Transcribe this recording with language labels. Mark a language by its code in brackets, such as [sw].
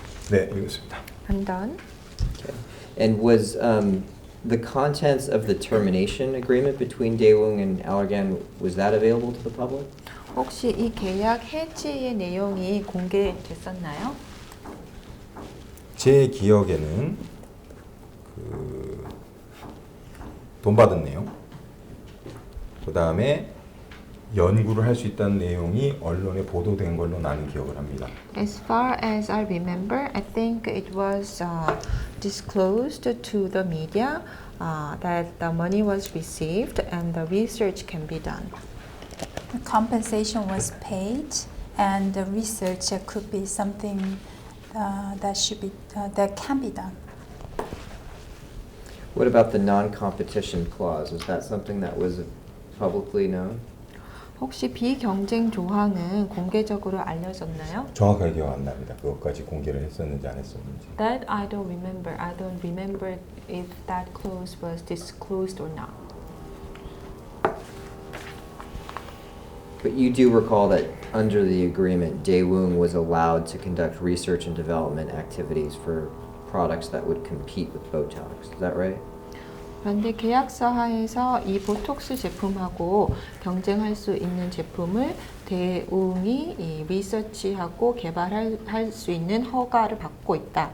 [ko] 네, 읽겠습니다. [en] I'm done. Okay. And was the contents of the termination agreement between Daewoo and Allergan, was that available to the public? [ko] 혹시 이 계약 해지의 내용이 공개됐었나요? 제 기억에는 돈 받은 내용, 그 다음에 연구를 할 수 있다는 내용이 언론에 보도된 걸로 나는 기억을 합니다. [en] As far as I remember, I think it was disclosed to the media that the money was received and the research can be done. The compensation was paid and the research could be something that can be done. What about the non-competition clause? Is that something that was publicly known? [ko] 혹시 비경쟁 조항은 공개적으로 알려졌나요? 정확하게 기억 안 납니다. 그것까지 공개를 했었는지 안 했었는지. [en] That I don't remember. I don't remember if that clause was disclosed or not. But you do recall that under the agreement, Daewoo was allowed to conduct research and development activities for products that would compete with Botox. Is that right? [ko] 그런데 계약서 하에서 이 보톡스 제품하고 경쟁할 수 있는 제품을 대웅이 이 리서치하고 개발할 수 있는 허가를 받고 있다.